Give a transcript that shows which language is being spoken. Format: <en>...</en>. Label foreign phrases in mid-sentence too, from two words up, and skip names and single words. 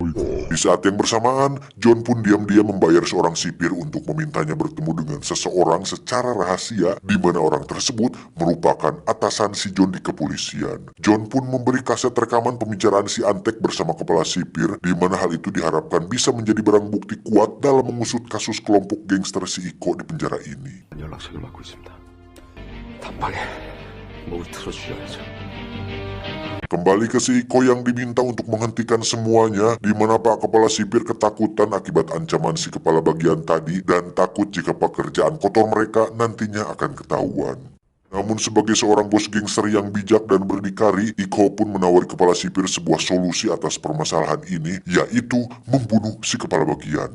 <id>Di saat yang bersamaan, John pun diam-diam membayar seorang sipir untuk memintanya bertemu dengan seseorang secara rahasia, di mana orang tersebut merupakan atasan si John di kepolisian. John pun memberi kaset rekaman pembicaraan si Antek bersama kepala sipir, di mana hal itu diharapkan bisa menjadi barang bukti kuat dalam mengusut kasus kelompok gangster si Iko di penjara ini.</id> <ko>연락책을 받고 있습니다. 단방에 목을 틀어주셔야죠.</ko> <id>Kembali ke si Iko yang diminta untuk menghentikan semuanya, di mana Pak Kepala Sipir ketakutan akibat ancaman si kepala bagian tadi dan takut jika pekerjaan kotor mereka nantinya akan ketahuan. Namun sebagai seorang bos gangster yang bijak dan berdikari, Iko pun menawari kepala sipir sebuah solusi atas permasalahan ini, yaitu membunuh si kepala bagian.</id>